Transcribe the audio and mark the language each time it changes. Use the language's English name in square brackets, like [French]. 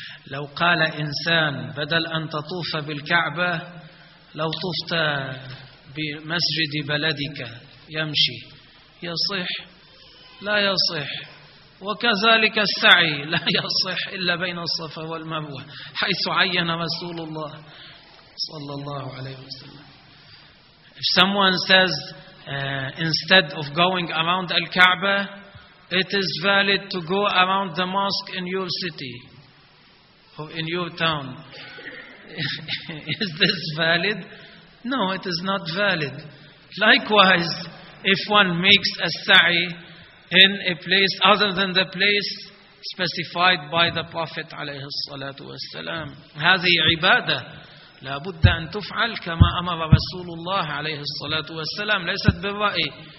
[Arabic] لو قال إنسان بدل أن تطوف بالكعبة لو طفت بمسجد بلدك يمشي يصح؟ لا يصح. وكذلك السعي لا يصح إلا بين الصفا والمروة حيث عين رسول الله صلى الله عليه وسلم. [English] If someone says instead of going around الكعبة it is valid to go around the mosque in your city or in your town. Is this valid? No, it is not valid. Likewise, if one makes a sa'i in a place other than the place specified by the Prophet عليه الصلاة والسلام, [Arabic] هذه عبادة لا بد أن تفعل كما أمر رسول الله عليه الصلاة والسلام ليست بالرأي.